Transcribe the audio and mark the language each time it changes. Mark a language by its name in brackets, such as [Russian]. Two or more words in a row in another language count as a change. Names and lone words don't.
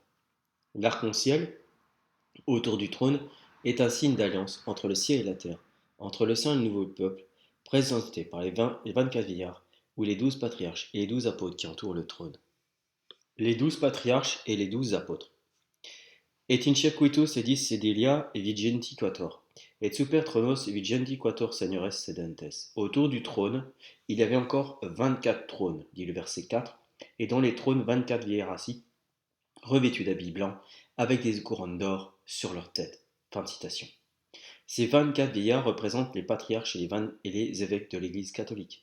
[French] L'arc-en-ciel, autour du trône, est un signe d'alliance entre le ciel et la terre, entre le saint et le nouveau peuple, présenté par les 24 vieillards, ou les 12 patriarches et les 12 apôtres qui entourent le trône. Les 12 patriarches et les 12 apôtres. [Latin] Et in circuito sedis sedilia et vigenti quator, et super tronos vigenti quator seniores sedentes. [French] Autour du trône, il y avait encore 24 trônes, dit le verset 4, et dans les trônes 24 vieillards assis, revêtus d'habits blancs, avec des couronnes d'or sur leur tête. Fin de citation. Ces 24 vieillards représentent les patriarches et les évêques de l'Église catholique.